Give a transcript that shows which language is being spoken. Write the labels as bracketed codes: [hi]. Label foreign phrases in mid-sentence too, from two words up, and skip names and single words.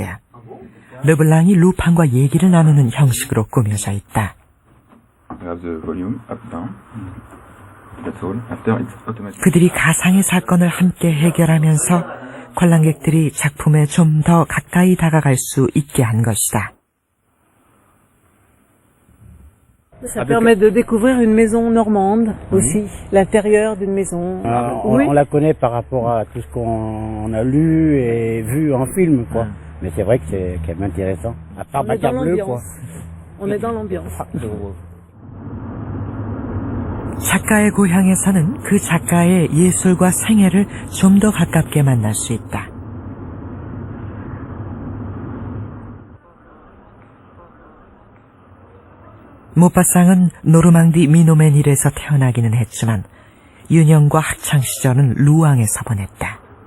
[ko] 르블랑이 루팡과 얘기를 나누는 형식으로 꾸며져 있다. 그들이 가상의 사건을 함께 해결하면서 관람객들이 작품에 좀 더 가까이 다가갈 수 있게 한 것이다. [fr] Ça permet de découvrir une maison normande aussi, l'intérieur d'une maison. On la connaît par rapport à tout ce qu'on a lu et vu en film, quoi. Mais c'est vrai que c'est quand même intéressant. À part Baccarat bleu, quoi. On est dans l'ambiance. [ko] 작가의 고향에서는 그 작가의 예술과 생애를 좀 더 가깝게 만날 수 있다. 모파상은 노르망디 미노메닐에서 태어나기는 했지만 유년과 학창시절은 루앙에서 보냈다.